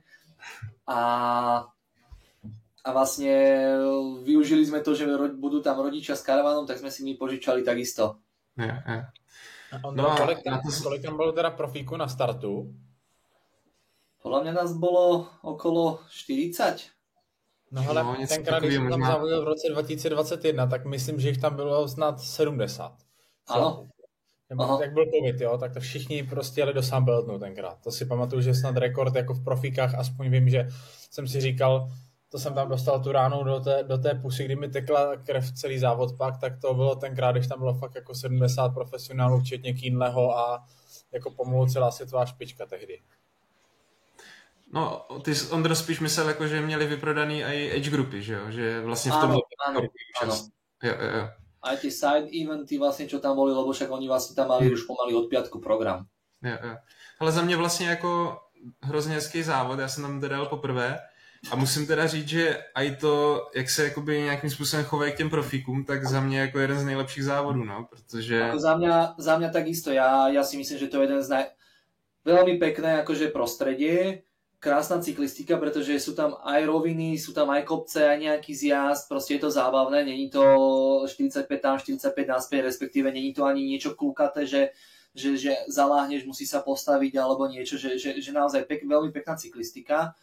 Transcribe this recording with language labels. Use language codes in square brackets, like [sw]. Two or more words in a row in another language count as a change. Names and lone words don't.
[sk] A vlastne využili sme to, že budú tam rodičia s karavanom, tak sme si my požičali takisto. [cs] Kolik tam bolo teda profíku na startu? [sk] Podľa mňa nás bolo okolo 40. [cs] No ale tenkrát, když jsem tam závodil v roce 2021, tak myslím, že jich tam bylo snad 70. Ano. Jak byl covid, jo, tak to všichni prostě jeli do Sunbeltu tenkrát. To si pamatuju, že snad rekord jako v profikách, aspoň vím, že jsem si říkal, to jsem tam dostal tu ránu do té pusy, kdy mi tekla krev celý závod pak, tak to bylo tenkrát, když tam bylo fakt jako 70 profesionálů, včetně Kínleho a jako pomalu celá světová špička tehdy. No, ty Ondro spíš myslel, jako, že měli vyprodaný i age grupy, že jo? Že vlastně v tom... [sk] Áno. [cs] Jo. [sk] Aj tie side eventy vlastne, čo tam boli, lebo však oni vlastne tam mali už pomaly od piatku program. [cs] Jo. Ale za mě vlastně jako hrozně hezký závod, já jsem tam teda jel poprvé a musím teda říct, že aj to, jak se jakoby nějakým způsobem chovají k těm profíkům, tak za mě jako jeden z nejlepších závodů, no, protože... [sk] Ako za mňa takisto, ja si myslím, že to je jeden z veľmi pekné akože prostredie, krásna cyklistika, pretože sú tam aj roviny, sú tam aj kopce, aj nejaký zjazd, proste je to zábavné, není to 45 tam, 45 naspäť, respektíve není to ani niečo klukaté, že zaláhneš, musí sa postaviť alebo niečo, že naozaj veľmi pekná cyklistika.